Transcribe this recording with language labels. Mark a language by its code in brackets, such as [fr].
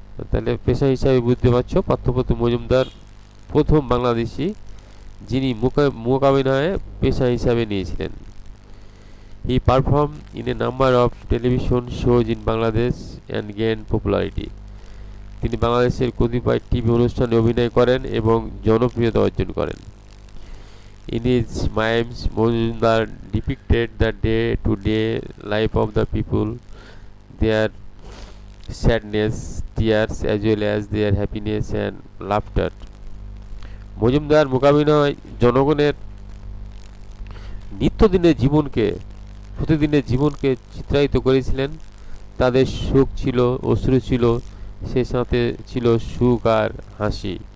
[bn] তাহলে পেশা হিসাবে বুঝতে পারছো, পার্থ প্রতিম মজুমদার প্রথম বাংলাদেশি যিনি মূকাভিনয়ে পেশা হিসাবে নিয়েছিলেন। [en] He perform in a number of television shows in Bangladesh and gain popularity. [bn] তিনি বাংলাদেশের কতিপয় টিভি অনুষ্ঠানে অভিনয় করেন এবং জনপ্রিয়তা অর্জন করেন। [en] In his mimes, Mojumdar depicted the day-to-day life of the people, their sadness, tears, as well as their happiness and laughter. [bn] Majumdar মূকাভিনয় জনগণের নিত্যদিনের জীবনকে, প্রতিদিনের জীবনকে চিত্রায়িত করেছিলেন। তাদের সুখ ছিল, অশ্রু ছিল, সে সাথে ছিল সুখ আর হাসি।